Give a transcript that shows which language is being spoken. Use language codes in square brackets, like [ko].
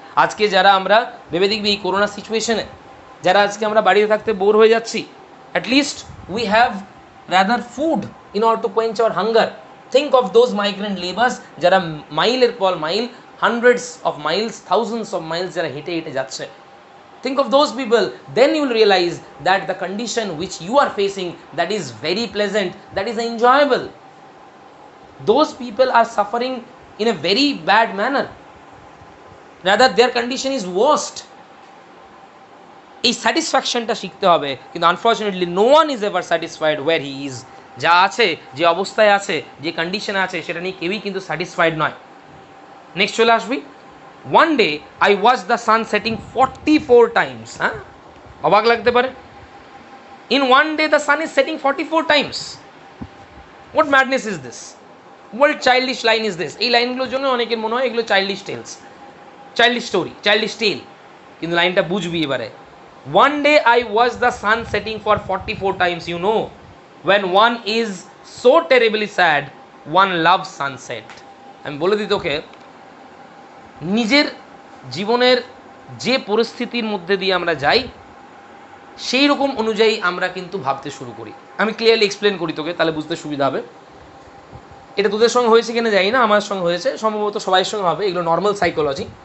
[bn] আজকে যারা আমরা ভেবে দেখবি এই করোনা সিচুয়েশনে যারা আজকে আমরা বাড়িতে থাকতে বোর হয়ে যাচ্ছি, [en] At least we have rather food in order to quench our hunger. Think of those migrant labours [bn] যারা মাইলের পর mile, [en] hundreds of miles, thousands of miles [bn] যারা হেঁটে হেঁটে যাচ্ছে। [en] Think of those people, then you will realize that the condition which you are facing, that is very pleasant, that is enjoyable. Those people are suffering in a very bad manner. Rather, their condition is worst. [bn] এই স্যাটিসফ্যাকশনটা শিখতে হবে, কিন্তু [en] Unfortunately no one is ever satisfied where he is. [bn] যা আছে, যে অবস্থায় আছে, যে কন্ডিশনে আছে, সেটা নিয়ে কেউই কিন্তু স্যাটিসফাইড নয়। নেক্সট চলে আসবি, [en] one day I watched the sun setting 44 times. [bn] অবাক লাগতে পারে, [en] in one day the sun is setting 44 times. What madness is this? What childish line is this? [bn] এই লাইনগুলোর জন্য অনেকের মনে হয় এগুলো childish tales, childish story, childish টেল, কিন্তু লাইনটা বুঝবি এবারে। [en] one day I watched the sun setting for 44 times. You know, when one is so terribly sad, one loves sunset. [bn] আমি বলে দিই তোকে, নিজের জীবনের যে পরিস্থিতির মধ্যে দিয়ে আমরা যাই সেই রকম অনুযায়ী আমরা কিন্তু ভাবতে শুরু করি। আমি ক্লিয়ারলি এক্সপ্লেন করি তোকে, তাহলে বুঝতে সুবিধা হবে। এটা তোদের সঙ্গে হয়েছে কিনা জানি না, আমার সঙ্গে হয়েছে, সম্ভবত সবাইয়ের সঙ্গে হবে, এগুলো নর্মাল সাইকোলজি।